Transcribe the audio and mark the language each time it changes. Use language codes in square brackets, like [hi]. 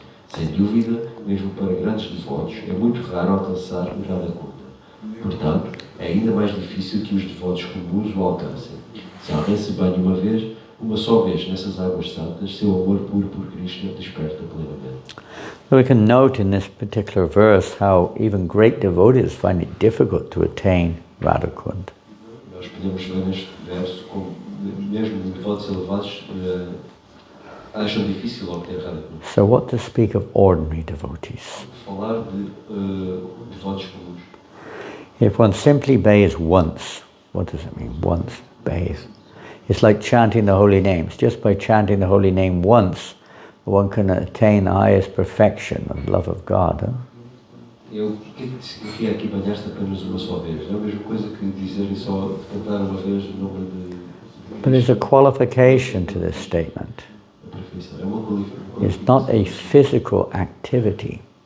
[pt] Sem dúvida, mesmo para grandes devotos, é muito raro alcançar o Radha Kunda. Portanto, é ainda mais difícil que os devotos comuns o alcancem. Se alguém se banha uma só vez nessas águas santas, seu amor puro por Krishna desperta plenamente. [en] So we can note in this particular verse how even great devotees find it difficult to attain Radha Kunda. [pt] Nós podemos ver neste verso como mesmo devotos elevados acham difícil obter Radha Kunda. [en] So what to speak of ordinary devotees? [pt] Falar de devotos comuns. [en] If one simply bathes once, what does it mean, once, bathe? It's like chanting the holy names. Just by chanting the holy name once, one can attain the highest perfection of love of God. [pt] O que significa aqui banhar-se apenas uma só vez? Não é a mesma coisa que dizer só cantar uma vez o nome de... [en] But there's a qualification to this statement. [pt] É uma qualificação. [en] It's not a physical activity.